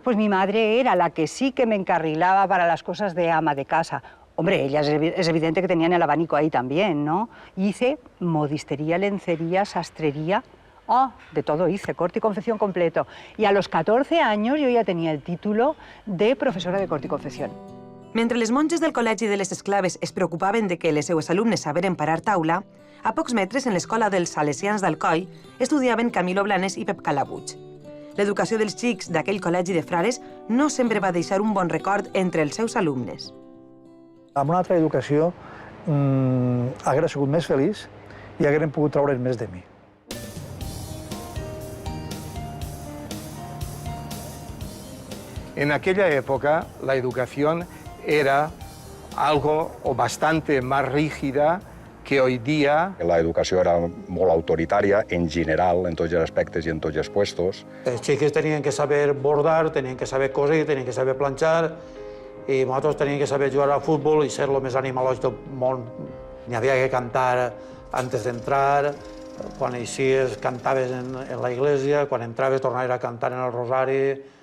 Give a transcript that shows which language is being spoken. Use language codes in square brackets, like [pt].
[es] Pues mi madre era la que sí que me encarrilaba para las cosas de ama de casa. Hombre, ellas es evidente que tenían el abanico ahí también, ¿no? Hice modistería, lencería, sastrería. De todo hice, corte y confección completo. Y a los 14 años yo ya tenía el título de profesora de corte y confección. [ca] Mentre les monges del Col·legi de les Esclaves es preocupaven de que les seues alumnes saberen parar taula, a pocs metres, en l'escola dels Salesians d'Alcoi, estudiaven Camilo Blanes i Pep Calabuig. L'educació dels xics d'aquell col·legi de frares no sempre va deixar un bon record entre els seus alumnes. Amb una altra educació haguera sigut més feliç i hagueren pogut traure'n més de mi. [es] En aquella época, la educación era algo o bastante más rígida que hoy día... [ca] La educació era molt autoritària, en general, en tots els aspectes i en tots els puestos. Els xiques tenien que saber bordar, tenien que saber coser, tenien que saber planxar, i nosaltres teníem que saber jugar al futbol i ser el més animalós del món. N'hi havia que cantar antes d'entrar, quan eixies cantaves en la iglesia, quan entraves tornaves a cantar en el rosari.